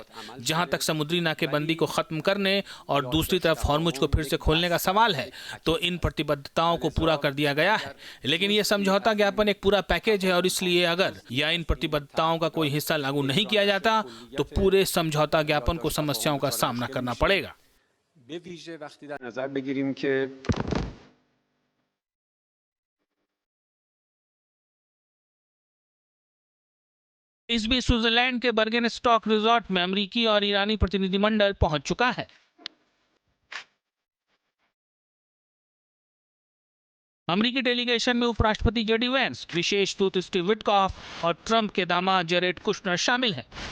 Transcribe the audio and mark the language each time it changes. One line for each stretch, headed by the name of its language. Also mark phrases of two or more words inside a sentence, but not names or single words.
Hindi: जहां तक समुद्री नाकेबंदी को खत्म करने और दूसरी तरफ हॉर्मुज को फिर से खोलने का सवाल है, तो इन प्रतिबद्धताओं को पूरा कर दिया गया है। लेकिन यह समझौता ज्ञापन एक पूरा पैकेज है और इसलिए अगर या इन प्रतिबद्धताओं का कोई हिस्सा लागू नहीं किया जाता तो पूरे समझौता ज्ञापन को समस्याओं का सामना करना पड़ेगा।
Persian: به ویژه وقتی در نظر بگیریم که
Hindi: इस बीच स्विट्जरलैंड के बर्गेन स्टॉक रिजॉर्ट में अमेरिकी और ईरानी प्रतिनिधिमंडल पहुंच चुका है। अमेरिकी डेलीगेशन में उपराष्ट्रपति जेडी वेंस, विशेष दूत स्टीव विटकॉफ और ट्रंप के दामाद जेरेड कुशनर शामिल हैं।